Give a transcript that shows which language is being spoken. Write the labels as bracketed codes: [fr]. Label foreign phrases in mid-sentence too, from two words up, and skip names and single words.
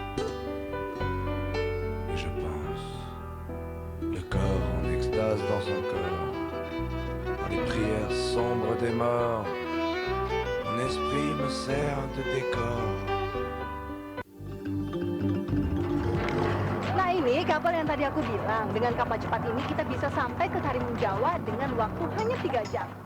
[fr] Et je pense, le corps en extase dans son corps, dans les prières sombres des morts, mon esprit me sert de décor. [id] Ini kapal yang tadi aku bilang, dengan kapal cepat ini kita bisa sampai ke Karimun Jawa dengan waktu hanya 3 jam.